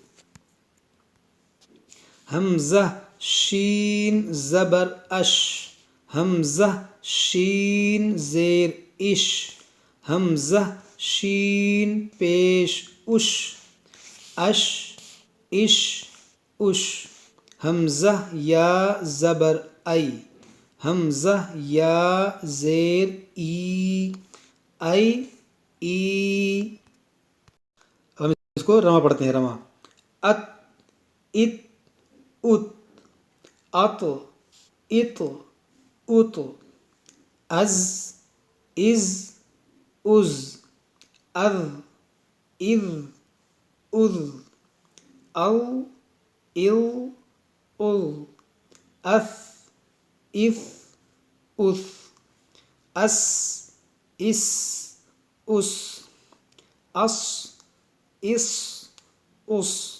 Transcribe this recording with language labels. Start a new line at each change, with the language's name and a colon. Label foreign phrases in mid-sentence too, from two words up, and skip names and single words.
Urdu: حمزہ شین زبر اش حمزہ شین زیر اش حمزہ شین پیش اش اش اش اش حمزہ یا زبر ای حمزہ یا زیر ای اب ہم اس کو رما پڑھتے ہیں رما ات ات ات ات ات ات از از از اذ اذ اذ او اذ اذ اث اث اث اس اس اس اس اس اس